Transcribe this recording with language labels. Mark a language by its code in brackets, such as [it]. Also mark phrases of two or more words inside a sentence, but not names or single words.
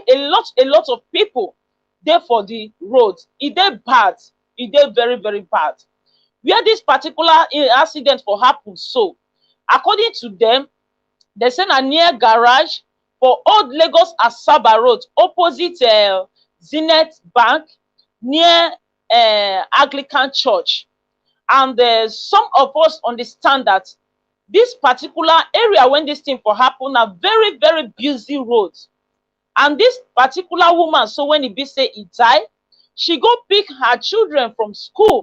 [pcm] A lot of people dey for the road. E dey bad, e dey very very bad. Where this particular accident for happen, so according to them, they say na near garage for old Lagos Asaba road, opposite Zenith Bank, near Anglican Church. And some of us understand that this particular area when this thing for happen are very very busy roads. And this particular woman, so when it be say it die, she go pick her children from school.